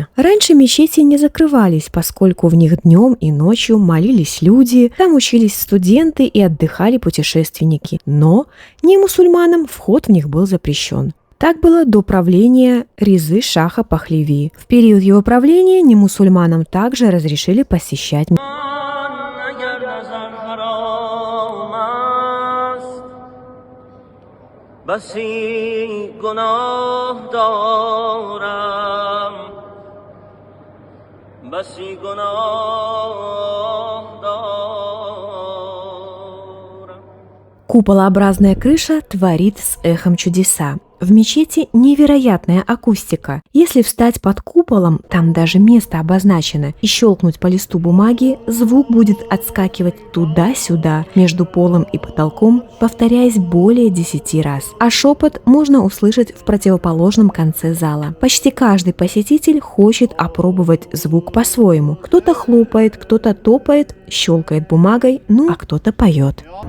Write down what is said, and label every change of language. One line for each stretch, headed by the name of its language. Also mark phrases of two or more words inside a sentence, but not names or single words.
Russian: Раньше мечети не закрывались, поскольку в них днем и ночью молились люди, там учились студенты и отдыхали путешественники. Но не мусульманам вход в них был запрещен. Так было до правления Резы Шаха Пахлеви. В период его правления немусульманам также разрешили посещать мечеть.
Persian: بسی گناه دارم بسی گناه دارم.
Russian: Куполообразная крыша творит с эхом чудеса. В мечети невероятная акустика. Если встать под куполом, там даже место обозначено, и щелкнуть по листу бумаги, звук будет отскакивать туда-сюда, между полом и потолком, повторяясь более 10 раз. А шепот можно услышать в противоположном конце зала. Почти каждый посетитель хочет опробовать звук по-своему. Кто-то хлопает, кто-то топает, щелкает бумагой, а кто-то поет.